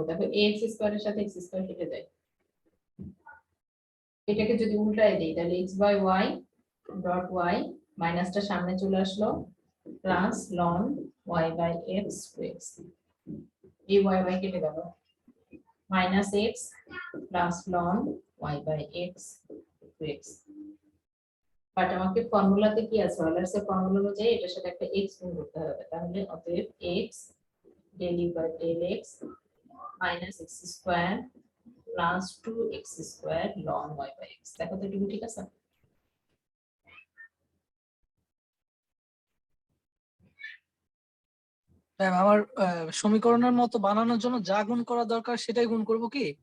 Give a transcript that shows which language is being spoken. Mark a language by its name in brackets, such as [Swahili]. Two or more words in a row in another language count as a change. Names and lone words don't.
[Bangla] দেখো ax স্কয়ারের সাথে x স্কয়ার কেটে যায়, এটাকে যদি উল্টায় দেই তাহলে [English] x by y dot y, [Bangla] মাইনাসটা সামনে চলে আসলো, [English] plus ln y by x two x. [Bangla] এই y y কেটে গেল, [English] minus x plus ln y by x two x. [Bangla] বাট আমাকে ফর্মুলাতে কি আছে, অয়লার্স এর ফর্মুলা অনুযায়ী এটার সাথে একটা x গুণ করতে হবে। তাহলে অতএব [English] x del u by del x minus x square plus 2x square ln y by x। [Bangla] দেখো তো এটুকু ঠিক আছে? ম্যাম আমার সমীকরণের মতো বানানোর জন্য যা গুণ করা দরকার সেটাই গুণ করব কি?